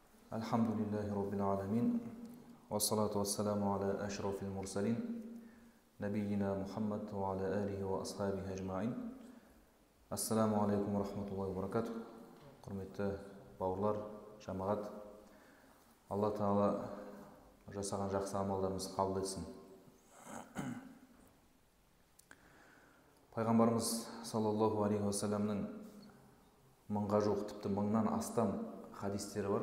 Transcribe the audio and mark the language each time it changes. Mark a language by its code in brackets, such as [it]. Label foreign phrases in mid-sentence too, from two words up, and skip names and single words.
[ar] الحمد لله رب العالمين والصلاة والسلام على أشرف المرسلين. نبينا محمد وعلى آله وأصحابه أجمعين. السلام عليكم ورحمة الله وبركاته. [kk] Құрметті бауырлар, жамағат. Алла Тағала жасаған жақсы амалдарымызды қабыл етсін. Пайғамбарымыз [ar] صلى الله عليه وسلم [kk] мыңға жуық, тіпті мыңнан астам хадистері бар.